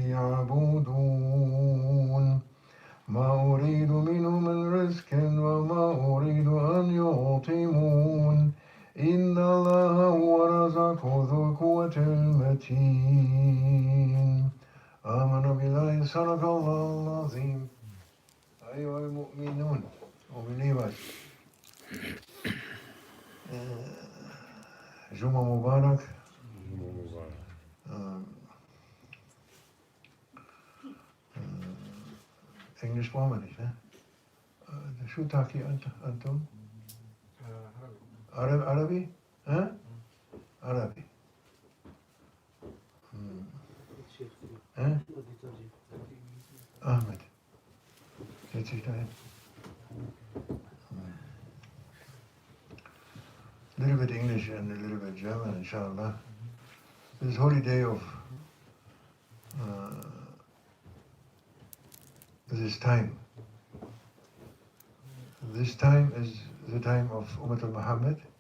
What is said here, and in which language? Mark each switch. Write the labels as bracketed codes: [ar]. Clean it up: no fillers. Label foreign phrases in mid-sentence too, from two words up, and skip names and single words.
[ar] ليعبدون ما أريد منهم من رزق وما أريد أن يطعمون إن الله هو الرزاق ذو القوة المتين آمن بالله صدق الله العظيم أيها المؤمنون وبالإيمان جمعة مبارك [de] Englisch brauchen wir nicht, ne? [ar] شو تحكي أنتم؟ عربي؟ ها؟ عربي. ها؟ أحمد. [de] Setz dich dahin. [en] A little bit English and a little bit German, inshallah. This holy day of this time. This time is the time of Umat al-Muhammad.